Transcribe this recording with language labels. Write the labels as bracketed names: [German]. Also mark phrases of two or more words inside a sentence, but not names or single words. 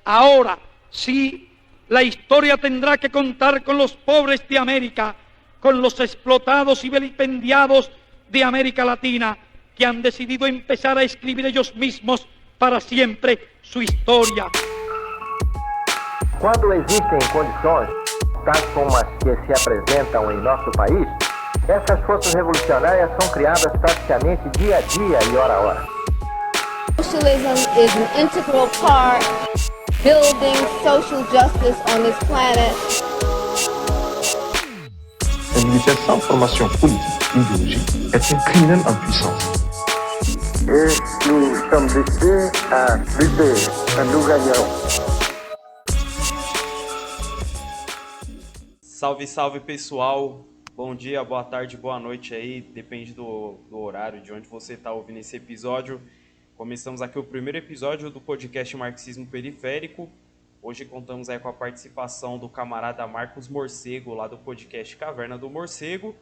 [Spanish] Ahora sí, la historia tendrá que contar con los pobres de América, con los explotados y vilipendiados de América Latina, que han decidido empezar a escribir ellos mismos para siempre su historia. [Portuguese] Quando existem condições, tais como as que se apresentam em nosso país, essas forças revolucionárias são criadas praticamente dia a dia e hora a hora. [English] Socialism is an integral part building social justice on this planet. [French] Individuelle sans formation politique, idéologique, est un criminel en puissance. Et nous sommes ici à lutter, nous gagnons. [Portuguese] Salve, salve pessoal, bom dia, boa tarde, boa noite aí, depende do horário de onde você está ouvindo esse episódio. Começamos aqui o primeiro episódio do podcast Marxismo Periférico. Hoje contamos aí com a participação do camarada Marcos Morcego, lá do podcast Caverna do Morcego.